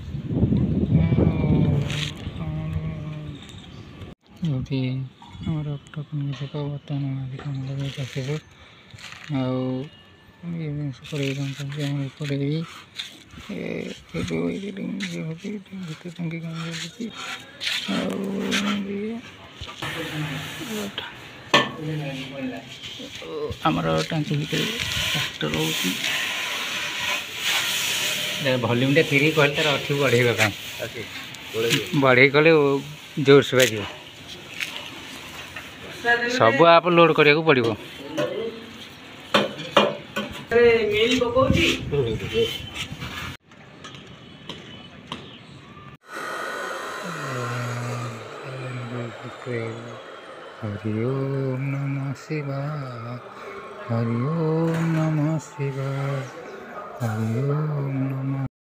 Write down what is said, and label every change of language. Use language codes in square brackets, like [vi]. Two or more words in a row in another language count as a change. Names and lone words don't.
[or] ଯେଉଁଠି ଆମର ଛକ ବର୍ତ୍ତମାନ କାମ ଲଗାଇ ଆସିବୁ ଆଉ ଏପଟେ ଏପଟେ ବି ଭିତରେ ଟାଙ୍କି କାମ ଚାଲିଛି ଆଉ ଆମର ଟାଙ୍କି ଭିତରେ ଟ୍ରାକ୍ଟର ରହୁଛି। ଭଲ୍ୟୁମ୍ଟା ଫେରି କହିଲେ ତାର ଅଛି ବଢ଼େଇବା ପାଇଁ ବଢ଼େଇ କଲେ ଜୋରସେ ବାଜିବ। ସବୁ [en] app load [or] କରିବାକୁ ପଡ଼ିବ। [sa] हरि ओम नमः शिवाय, हरि ओम नमः शिवाय, हरि ओम नमः।